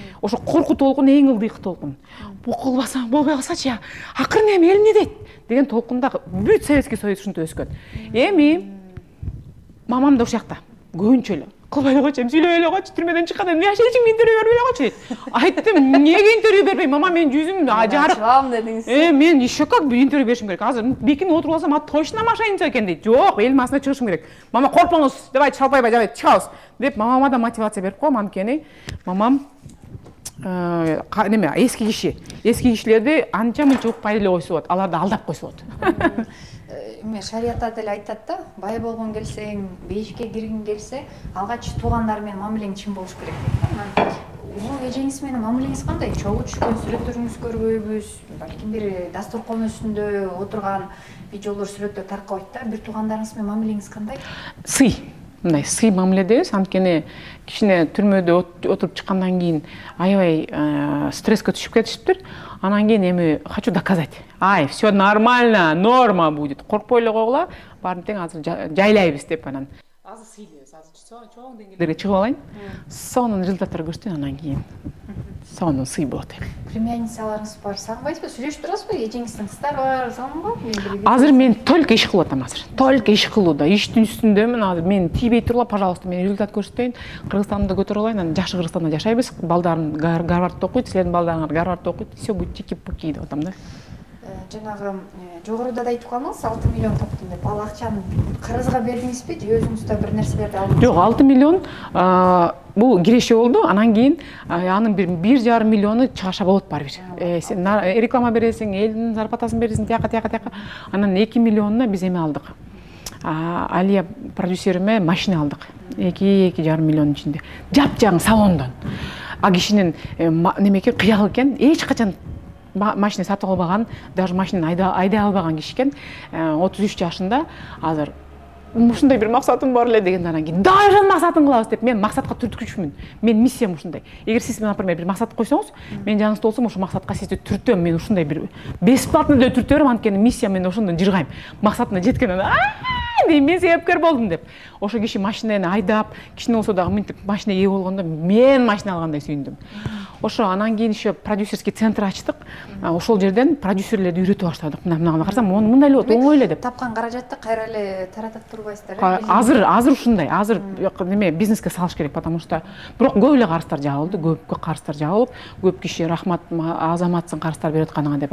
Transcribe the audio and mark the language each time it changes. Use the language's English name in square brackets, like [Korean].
[Kyrgyz] Ошо коркуу толкуну эң ылдыйкы толкун. Бу кылбасам болбой калсачы я, акырын эми эл эмне дейт деген толкунда бүт Советский Союз ушинтип өскөн. Эми мамам да ушакта көбүнчө эле кылбай эле койчу, сүйлөбөй эле койчу, түрмөдөн чыкканда эмне ашайчың, интервью бербей эле койчу дейт. Айттым, эмнеге интервью бербейм? Мама, менин жүзүм жарык. Чыгам дедиңиз. Мен [Russian] еще как [Kyrgyz] интервью беришим керек. Азыр бекинип отуруп алсам, точно мошенница экен дейт. Жок, эл масына чыгышым керек. Мама, коркпоңуз, давайте шалпайбай жабайт, чыгабыз деп мамама да мотивация берип коем. Анткени мамам неме эски кишилерди анча-мынча укпай эле койсо болот, аларды алдап койсо болот. Эме шариятта деле айтат да, бай болгон келсең, бейишке киргиң келсе, алгач туугандар менен мамилең чын болуш керек дейт. Улуу эжеңиз менен мамилеңиз кандай? Чогуу түшкөн сүрөттөрүңүз көрбөйбүз, балким бир дастуркон үстүндө отурган видеолор, сүрөттөр таркабайт да. Бир туугандарыңыз менен мамилеңиз кандай? Сый. Мындай сый мамиледебиз, анткени кичине түрмөдө отуруп чыккандан кийин аябай стресске түшүп кетишиптир. Анан кийин эми [Russian] хочу доказать. Ай, все нормально, норма будет. [Kyrgyz] Коркпой эле койгула, баарын тең азыр жайлайбыз деп анан. Азыр сыйлайбыз, азыр чоң деңгээлдерге чыгып алайын. Сонун результаттар көрсөтөйүн, анан кийин сонун сый болот. Племянницаларыңыз бар, сагынбайсызбы? Сүйлөшүп турасызбы? Эжеңиздин кыздары бар, сагынбы? Азыр мен только иш кылып атам азыр. Только иш кылууда, иштин үстүндөмүн азыр. Мен тийбей турла, пожалуйста, мен результат көрсөтөйүн. Кыргызстанды көтөрүп алайын, анан жакшы Кыргызстанда жашайбыз. Балдарым Гарвардда окуйт, силердин балдарыңар Гарвардда окуйт. [Russian] Все будет чики-пуки [Kyrgyz] деп атам да. Жанагы жогоруда да айтып калдыңыз, 6 миллион таптым деп. Ал акчаны карызга бердиңизби же өзүңүз да бир нерселерди алдыңыз? Жок, 6 миллион бул киреше болду. Анан кийин анын 1,5 миллиону чыгаша болот бар бир. Сен реклама бересиң, элдин зарплатасын бересиң, тияка. Анан 2 миллионуна биз эме алдык. Алия продюсериме машина алдык. 2,5 миллиондун ичинде. Жапжаң салондон. А кишинин немеке кыял экен, эч качан машина сатып албаган, даже машинаны айдай албаган киши экен. 33 жашында азыр ушундай бир максатым бар эле дегенде анан кийин даже максатын кылабыз деп мен максатка түрткүчмүн. Мен миссиям ушундай. Эгер сиз, например, бир максат койсоңуз, мен жаныңызда болсом, ошол максатка сизди түртөм. Мен ушундай бир бесплатно деле түртө берем, анткени миссия мен ошондон жыргайм. Максатына жеткенден дейм, мен себепкер болдум деп. Ошо киши машинаны айдап, кичине болсо дагы мынтип машина ээ болгондо мен машина алгандай сүйүндүм. Ошо анан кийин [Russian] еще продюсерский центр [Kyrgyz] ачтык. Ошол жерден продюсерлерди үйрөтүп баштадык. Мына карасам, мындай эле болот, оңой эле деп. Тапкан каражатты кайра эле таратып турбайсыздар. Азыр ушундай. Азыр неме бизнеске салыш керек, [Russian] потому что [Kyrgyz] бирок көп эле карыздар жабылды, көп карыздар жабылып, көп киши рахмат азаматсың карыздар берип атканыңа деп.